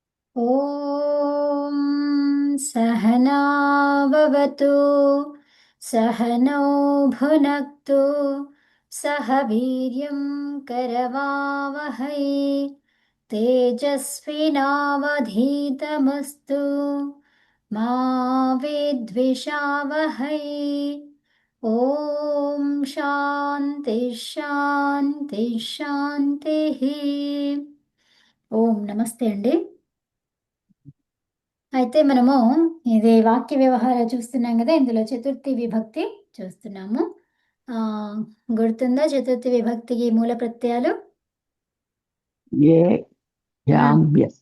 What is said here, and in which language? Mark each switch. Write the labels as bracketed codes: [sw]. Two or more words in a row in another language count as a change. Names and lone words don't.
[sa] ॐ सहनाववतु सहनौ भुनक्तु सह वीर्यं करवावहै तेजस्विनावधीतमस्तु मा विद्विषावहै ॐ शान्ति शान्ति शान्तिः [te] ఓం నమస్తే అండి. అయితే మనము ఇది వాక్య వ్యవహారం చూస్తున్నాం కదా, ఇందులో చతుర్థి విభక్తి చూస్తున్నాము. గుర్తుందా చతుర్థి విభక్తికి మూల ప్రత్యయాలు? [sa] ఏ భ్యాం భ్యస్.